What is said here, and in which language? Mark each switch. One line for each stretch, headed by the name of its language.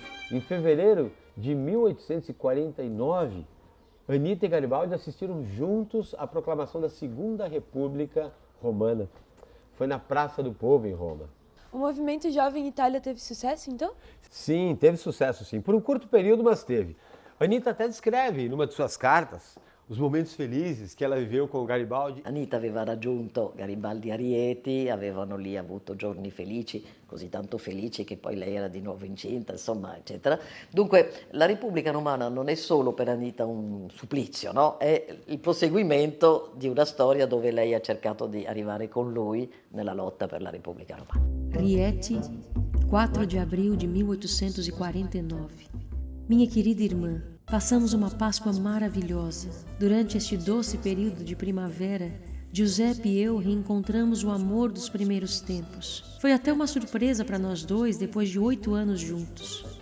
Portuguese: Em fevereiro de 1849, Anita e Garibaldi assistiram juntos à proclamação da Segunda República Romana. Foi na Praça do Povo, em Roma. O movimento Jovem Itália teve sucesso, então? Sim, teve sucesso, sim. Por um curto período, mas teve. Anita até descreve, numa de suas cartas, os momentos felizes que ela viveu com o Garibaldi.
Italian: Anita aveva raggiunto Garibaldi a Rieti, avevano lì avuto giorni felici, così tanto felici che poi lei era di nuovo incinta, insomma, eccetera. Dunque, la Repubblica Romana non è solo per Anita un supplizio, no? È il proseguimento di una storia dove lei ha cercato di arrivare con lui nella lotta per la Repubblica Romana.
Portuguese: Rieti, 4 de abril de 1849. Minha querida irmã, passamos uma Páscoa maravilhosa. Durante este doce período de primavera, Giuseppe e eu reencontramos o amor dos primeiros tempos. Foi até uma surpresa para nós dois depois de 8 anos juntos.